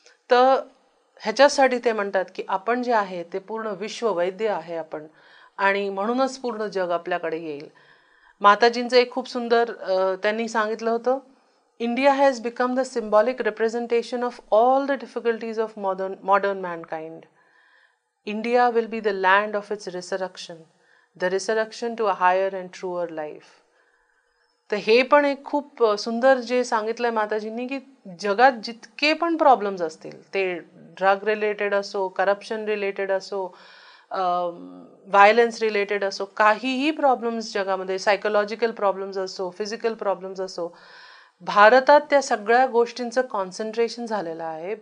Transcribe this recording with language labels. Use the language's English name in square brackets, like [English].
[Marathi] तर ह्याच्यासाठी ते म्हणतात की आपण जे आहे ते पूर्ण विश्ववैद्य आहे आपण, आणि म्हणूनच पूर्ण जग आपल्याकडे येईल. माताजींचं एक खूप सुंदर त्यांनी सांगितलं होतं, [English] India has become the symbolic representation of all the difficulties of modern mankind. India will be the land of its resurrection, the resurrection to a higher and truer life. [Marathi] तर हे पण एक खूप सुंदर जे सांगितलंय माताजींनी की जगात जितके पण प्रॉब्लेम्स असतील, ते ड्रग रिलेटेड असो, करप्शन रिलेटेड असो, व्हायलन्स रिलेटेड असो, काहीही प्रॉब्लेम्स जगामध्ये, सायकोलॉजिकल प्रॉब्लेम्स असो, फिजिकल प्रॉब्लेम्स असो, भारतात त्या सगळ्या गोष्टींचं कॉन्सन्ट्रेशन झालेलं आहे.